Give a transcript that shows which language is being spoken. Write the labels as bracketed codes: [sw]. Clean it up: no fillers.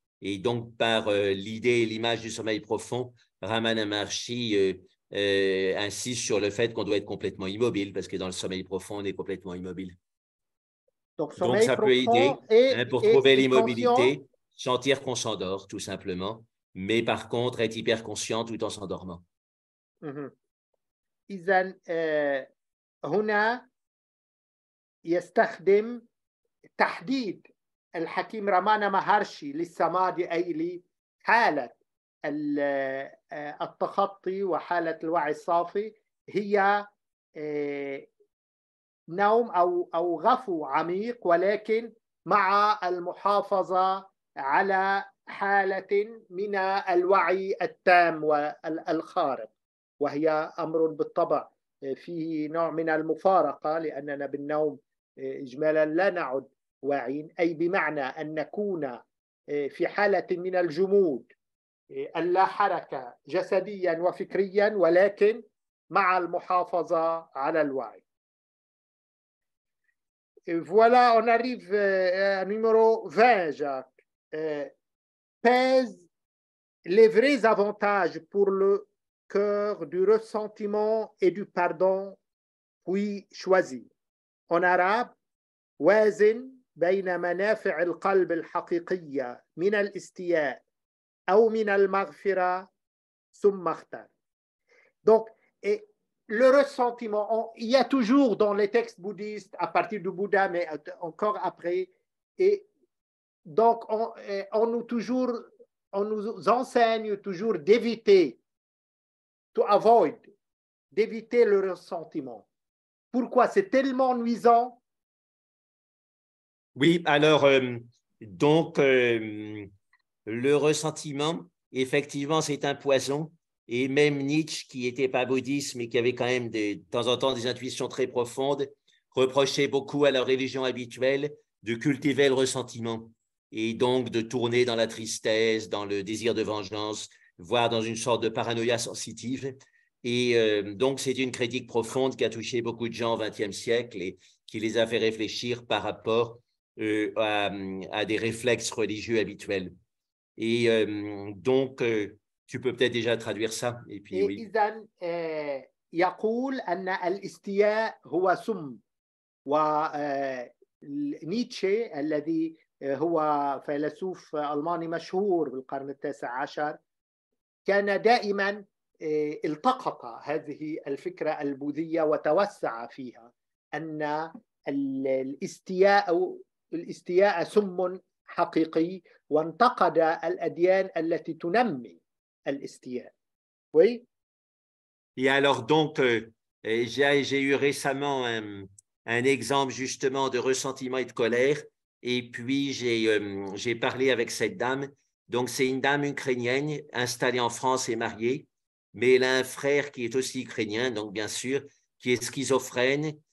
[fr] Et donc, par l'idée et l'image du sommeil profond, Ramana Maharshi insiste sur le fait qu'on doit être complètement immobile, parce que dans le sommeil profond, on est complètement immobile. Donc ça peut aider pour trouver l'immobilité, sentir qu'on s'endort, tout simplement. Mais par contre, être hyper conscient tout en s'endormant. [ar] إذن هنا يستخدم تحديد الحكيم رامانا مهارشي للسمادي أي لحالة التخطي وحالة الوعي الصافي هي نوم أو غفو عميق، ولكن مع المحافظة على حالة من الوعي التام والخارق، وهي أمر بالطبع فيه نوع من المفارقة لأننا بالنوم إجمالا لا نعد واعين، أي بمعنى أن نكون في حالة من الجمود اللا حركة جسديا وفكريا ولكن مع المحافظة على الوعي. [fr] Voilà, on arrive à numéro 20, Jacques. Pèse les vrais avantages pour le cœur du ressentiment et du pardon, puis choisis. En arabe, [ar] وازن بين منافع القلب الحقيقية من الاستياء أو من المغفرة ثم اختار. [fr] Donc, le ressentiment, il y a toujours dans les textes bouddhistes, à partir du Bouddha, mais encore après, et donc on nous enseigne toujours d'éviter, [en] to avoid, [fr] d'éviter le ressentiment. Pourquoi? C'est tellement nuisant. Oui, alors, donc, le ressentiment, effectivement, c'est un poison. Et même Nietzsche, qui n'était pas bouddhiste, mais qui avait quand même de temps en temps des intuitions très profondes, reprochait beaucoup à la religion habituelle de cultiver le ressentiment et donc de tourner dans la tristesse, dans le désir de vengeance, voire dans une sorte de paranoïa sensitive. Et donc, c'est une critique profonde qui a touché beaucoup de gens au XXe siècle et qui les a fait réfléchir par rapport à des réflexes religieux habituels. Et donc, tu peux peut-être déjà traduire ça. Et puis, oui. [ar] إذن يقول أن الاستياء هو سم، ونيتشه الذي هو فيلسوف ألماني مشهور بالقرن التاسع عشر كان دائما التقط هذه الفكرة البوذية وتوسع فيها أن الاستياء سم حقيقي، وانتقد الأديان التي تنمي الاستياء. [fr] Oui. Et alors donc, j'ai eu récemment un exemple justement de ressentiment et de colère. Et puis, j'ai parlé avec cette dame. Donc, c'est une dame ukrainienne installée en France et mariée. Mais elle a un frère qui est aussi ukrainien, donc bien sûr, qui est schizophrène.